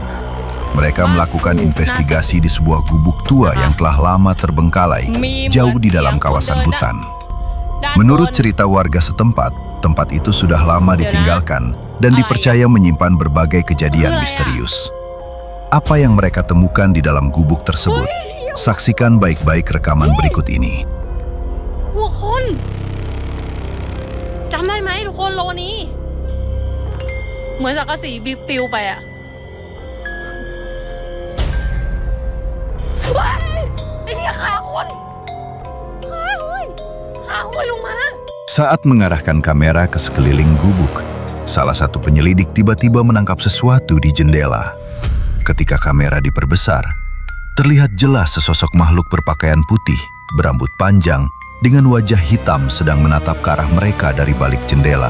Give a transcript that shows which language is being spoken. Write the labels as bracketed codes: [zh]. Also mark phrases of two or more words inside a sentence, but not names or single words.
[id] Mereka melakukan investigasi di sebuah gubuk tua yang telah lama terbengkalai, jauh di dalam kawasan hutan. Menurut cerita warga setempat, tempat itu sudah lama ditinggalkan dan dipercaya menyimpan berbagai kejadian misterius. Apa yang mereka temukan di dalam gubuk tersebut? Saksikan baik-baik rekaman berikut ini. [th] ทุกคนจำได้ไหมทุกคนโลนี้เหมือนสังกะสีบิ๊กปิวไปอะเฮ้ยไอ้เหี้ยขาคนขาห้อยลงมา [id] Saat mengarahkan kamera ke sekeliling gubuk, salah satu penyelidik tiba-tiba menangkap sesuatu di jendela. Ketika kamera diperbesar, terlihat jelas sesosok makhluk berpakaian putih, berambut panjang, dengan wajah hitam sedang menatap ke arah mereka dari balik jendela.